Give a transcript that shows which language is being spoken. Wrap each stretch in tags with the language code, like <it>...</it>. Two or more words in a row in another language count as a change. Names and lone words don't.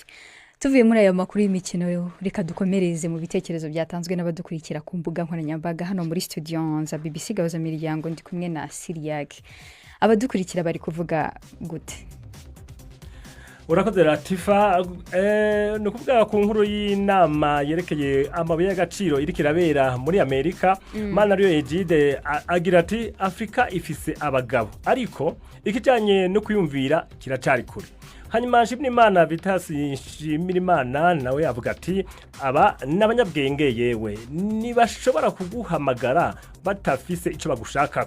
<rw>Tuvuye muri aya makuru y'imikino, reka dukomereze mu bitekerezo byatanzwe n'abadukurikira ku mbuga nkoranyambaga hano muri studio za BBC Gahuza Miryango. Ndi kumwe na Siriag. Abadukurikira bari kuvuga gute? Urakoze Latifa. No kuvuga ku nkuru y'inama yerekeye amabuye y'agaciro iri kirabera muri Amerika.</rw> <rn>Manario Ejide agira ati Afrika ifise abagabo ariko ikijanye no kuyumvira kiracari kure. Hanyuma Nshimiyimana Vitas Nshimirimana nawe avuga ati aba n'abanyabwenge yewe nibashobora kuguhamagara batafise ico bagushakako.</rn>